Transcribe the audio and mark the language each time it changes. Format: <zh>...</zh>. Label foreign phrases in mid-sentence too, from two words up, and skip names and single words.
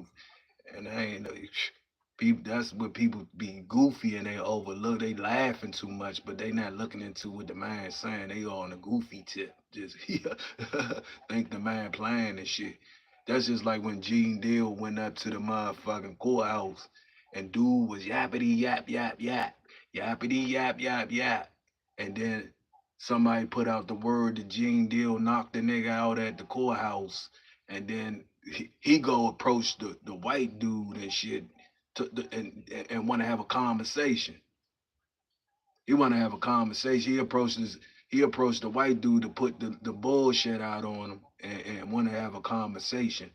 <en>And people, that's what people be goofy and they overlook. They laughing too much, but they not looking into what the man's saying. They all on the goofy tip. Just think the man playing and shit. That's just like when Gene Deal went up to the motherfucking courthouse and dude was yappity yap yap yap. Yappity yap yap yap. And then somebody put out the word that Gene Deal knocked the nigga out at the courthouse. And then he go approach the white dude and shit and want to have a conversation. He want to have a conversation. He approached the white dude to put the bullshit out on him and want to have a conversation.</en>